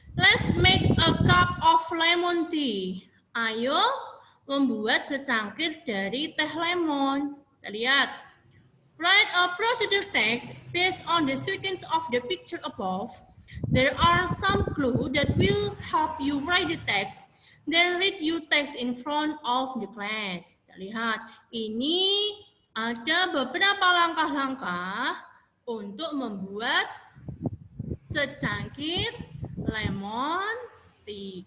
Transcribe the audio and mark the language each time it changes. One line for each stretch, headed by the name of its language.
English: Let's make a cup of lemon tea.
Indonesian: Ayo membuat secangkir dari teh lemon. Kita lihat.
English: Write a procedure text based on the sequence of the picture above. There are some clues that will help you write the text. Then read your text in front of the class.
Indonesian: Kita lihat, ini ada beberapa langkah-langkah untuk membuat secangkir lemon tea.